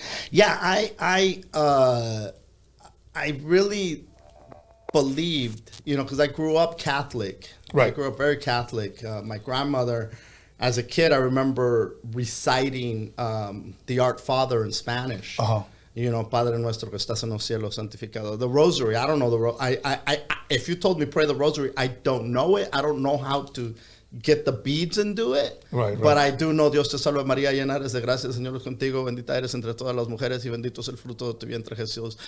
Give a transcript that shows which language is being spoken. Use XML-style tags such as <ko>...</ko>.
<en>Yeah, I really believed, because I grew up Catholic. Right. I grew up very Catholic. My grandmother, as a kid, I remember reciting the Our Father in Spanish. Uh-huh.</en> <es>Padre nuestro que estás en los cielos, santificado.</es> <en>The rosary, I don't know I if you told me pray the rosary, I don't know it. I don't know how to get the beads and do it. Right. But I do know</en> <es>Dios te salve María, llena eres de gracia, el Señor es contigo, bendita eres entre todas las mujeres y bendito es el fruto de tu vientre Jesús.</es>